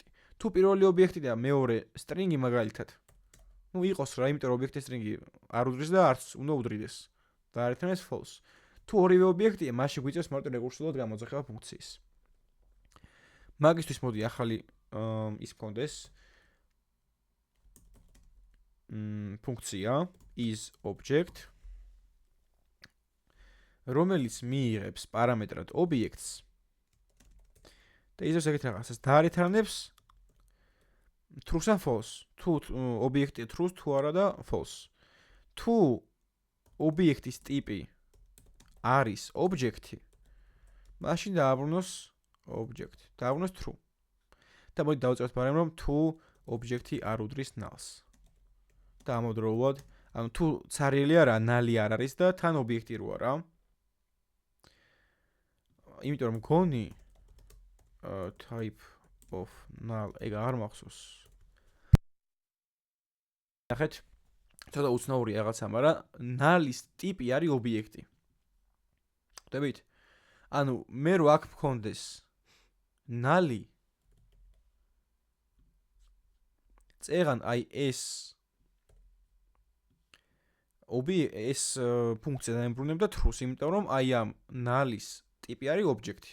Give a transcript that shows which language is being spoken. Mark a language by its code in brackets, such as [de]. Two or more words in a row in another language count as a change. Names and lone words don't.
[ka] თუ პირველი ობიექტი და მეორე string-ი მაგალითად ну იყოს რა, იმიტომ რომ ობიექტის string-ი არ უდრის და არც უნდა უდრიდეს. და არითმეტს false. თუ ორივე ობიექტია, მაშინ გვიწევს მარტო რეკურსიულად გამოძახება ფუნქციის. მაგისთვის მოდი ახალი ის მქონდეს ფუნქცია [en] is object [ka] რომელიც მიიღებს პარამეტრად ობიექტს და ისევ ეგეთ რაღაცას დაარეთარნებს true-ს ან false. თუ ობიექტია true-ს თუ არა და false. თუ ობიექტის ტიპი არის ობიექტი, მაშინ დააბრუნოს ობიექტი. დააბრუნოს true. და მოდი დავწეროთ ბარემ რომ თუ ობიექტი არ უდრის null-ს. და ამავდროულად, ანუ თუ ცარიელი არა, null-ი არ არის და თან ობიექტი რო არა. იმიტომ რომ მგონი [en] type of null [ka] ეგ არ მახსოვს. ნახეთ, ცოტა უცნაური რაღაცა, მაგრამ null-ის ტიპი არის ობიექტი. ხვდებით? ანუ მე რო აქ მქონდეს null-ი წეღან აი ეს ეს ფუნქცია დაემბრუნებდა true-ს, იმიტომ რომ აი ამ null-ის ტიპი არის ობიექტი.